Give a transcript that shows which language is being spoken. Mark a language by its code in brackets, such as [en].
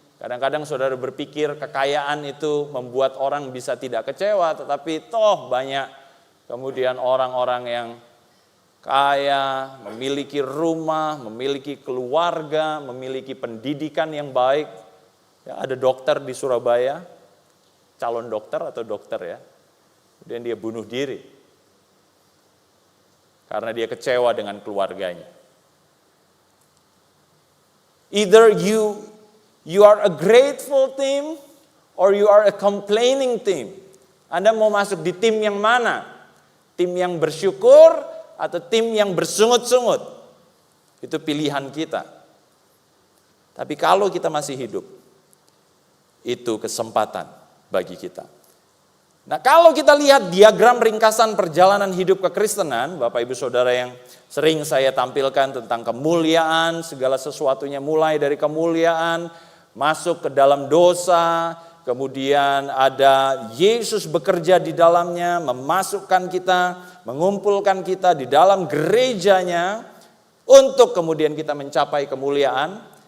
[id] Kadang-kadang saudara berpikir kekayaan itu membuat orang bisa tidak kecewa, tetapi toh banyak kemudian orang-orang yang kaya, memiliki rumah, memiliki keluarga, memiliki pendidikan yang baik. Ya, ada dokter di Surabaya, calon dokter atau dokter ya, kemudian dia bunuh diri karena dia kecewa dengan keluarganya. [en] Either you are a grateful team or you are a complaining team. [id] Anda mau masuk di tim yang mana? Tim yang bersyukur atau tim yang bersungut-sungut? Itu pilihan kita. Tapi kalau kita masih hidup, itu kesempatan bagi kita. Nah, kalau kita lihat diagram ringkasan perjalanan hidup kekristenan, Bapak Ibu Saudara yang sering saya tampilkan tentang kemuliaan, segala sesuatunya mulai dari kemuliaan, masuk ke dalam dosa, kemudian ada Yesus bekerja di dalamnya, memasukkan kita, mengumpulkan kita di dalam gerejanya, untuk kemudian kita mencapai kemuliaan.